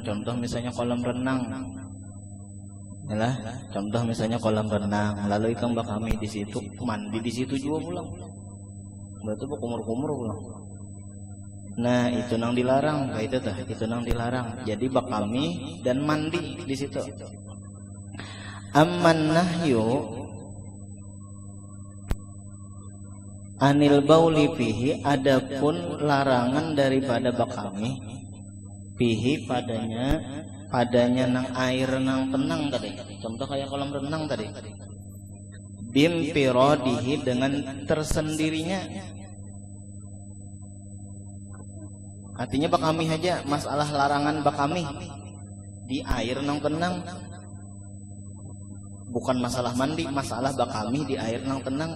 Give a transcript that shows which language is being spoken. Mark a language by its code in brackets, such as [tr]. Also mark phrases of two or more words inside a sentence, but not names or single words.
[bjn] Contoh misalnya kolam renang, nilah contoh misalnya kolam renang, lalu ikam bakami di situ, mandi di situ juga pulang, berarti kumur-kumur pulang. Nah, itu nang dilarang, kayak itu tah, itu nang dilarang. Jadi bakami dan mandi di situ. [ar] Amman nahyu anil bauli fihi, [bjn] adapun larangan daripada bakami fihi, padanya nang air nang tenang tadi. Contoh kayak kolam renang tadi. Bimpirodihi, dengan tersendirinya. Artinya bakami aja, masalah larangan bakami di air nang tenang, bukan masalah mandi, masalah bakami di air nang tenang.